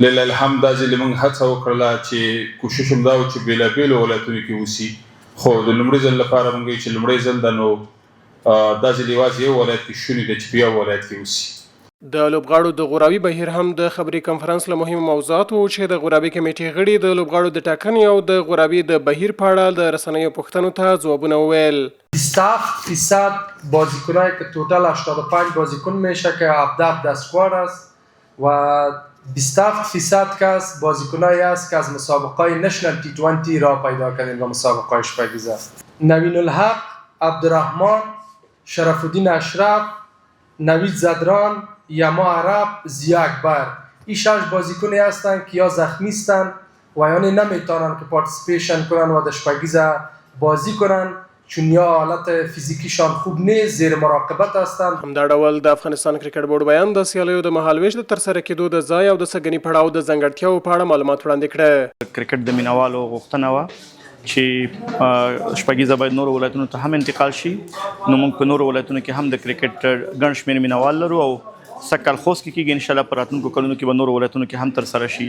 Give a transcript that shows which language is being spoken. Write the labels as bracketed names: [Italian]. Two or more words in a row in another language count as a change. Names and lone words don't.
[Pashto] لله الحمد دا ځل موږ هڅه وکړله چې کوشش هم دا و چې بېلابېلو ولایتونو کې وسي، خو د لومړي ځل لپاره موږ وایو چې لومړی ځل ده نو دا ځل یوازې یو ولایت کې شونې ده چې په یو ولایت کې وسي. د لوبغاړو د غوراوي بهیر هم د خبري کنفرانس له مهمو موضوعاتو چې د غوراوي کمیټې غړي د لوبغاړو د ټاکنې او د غوراوي د بهیر په اړه د رسنیو پوښتنو ته ځوابونه وویل. [Persian] 27% بازیکنایی که توتال 85 بازیکن میشه که 17 اسکواد است و 27% کس بازیکنایی است که از مسابقات نشنال تی 20 را پیدا کردیم و مسابقات شپږیزه. نوین الحق، عبدالرحمن، شرف الدین اشرف، نوید زدران، یما عرب، ضیا اکبر، این 6 بازیکنی هستند که یا زخمی هستند و یعنی نمیتونن که پارتیسیپیشن کنن و در شپږیزه بازی کنن چون یا حالت فیزیکیشان خوب نیست، زیر مراقبت هستند. [Pashto] همدا ډول د افغانستان کرکټ بورډ بیان د سیالیو د مهالویش د ترسره کېدو د ځای او د سګنی پړاو د ځانګړتیاو په اړه معلومات وړاندې کړه. کرکټ د مینوالو غوښتنه وه چې شپږیزه باید نورو ولایتونو ته هم انتقال شي. نو موږ په نورو ولایتونو کې هم د کرکټ ګڼ شمېر مینوال لرو او سږ کال خوست کې کېږي، انشاءالله په راتلونکو کلونو کې به نورو ولایتونو کې هم ترسره شي.